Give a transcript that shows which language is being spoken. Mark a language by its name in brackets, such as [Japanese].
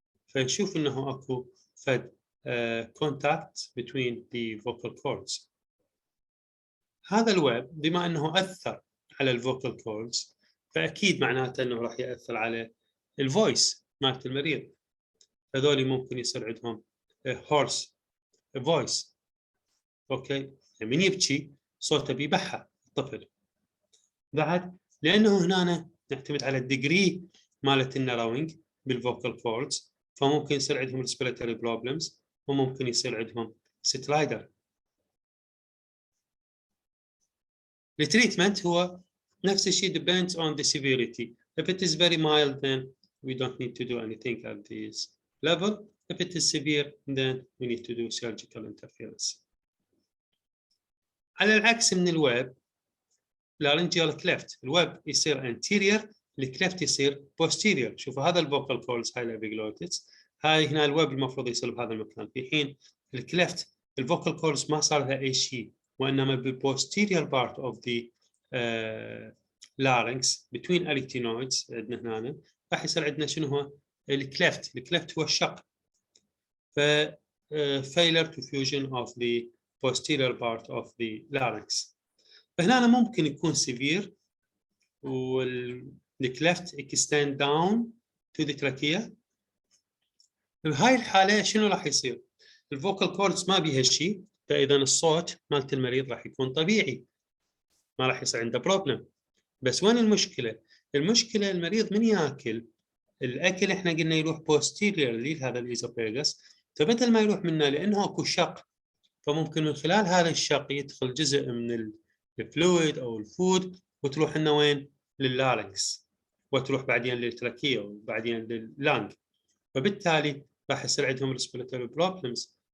[Arabic] فنشوف انه اكو فد [English] contact between the vocal cords. [Arabic] هذا الويب بما انه اثر على الفوكال كوردز فاكيد معناته انه راح ياثر على الفويس مالت المريض. هذول ممكن يصير عندهم هورس فويس. اوكي، من يبكي صوته بيبحى الطفل. بعد لانه هنا نعتمد على الديجري مالت النراوينج بالفوكال كوردز فممكن يصير عندهم [English] respiratory problems [Arabic] وممكن يصير عندهم سترايدر. التريتمنت هو نفس الشيء [English] depends on the severity. If it is very mild then we don't need to do anything at this level. If it is severe then we need to do surgical interference. [Arabic] على العكس من الويب laryngeal cleft، الويب يصير anterior، الكليفت يصير posterior. شوفوا هذا الفوكال كوردز هاي الابيجلوتس، هاي هنا الويب المفروض يصير بهذا المكان، في حين الكليفت الفوكال كوردز ما صار لها اي شيء وانما بال [English] posterior part of the larynx between arytenoids [Arabic] عندنا هنا راح يصير عندنا شنو هو الكليفت. الكليفت هو الشق. [English] ف failure to fusion of the posterior part of the larynx. [Arabic] فهنا ممكن يكون [English] severe والكليفت extend down to the trachea. [Arabic] بهاي الحالة شنو راح يصير؟ الفوكال كوردز ما بيها شيء، فإذا الصوت مالت المريض راح يكون طبيعي، ما راح يصير عنده بروبلم. بس وين المشكلة؟ المشكلة المريض من ياكل الأكل احنا قلنا يروح posteriorly هذا الإيزوفيغس، فبدل ما يروح منا لأنه اكو شق فممكن من خلال هذا الشق يدخل جزء من الفلويد أو الفود وتروح لنا وين؟ لللارنكس وتروح بعدين للتراكية وبعدين لللانج، فبالتالي راح يصير عندهم [English] respiratory problems.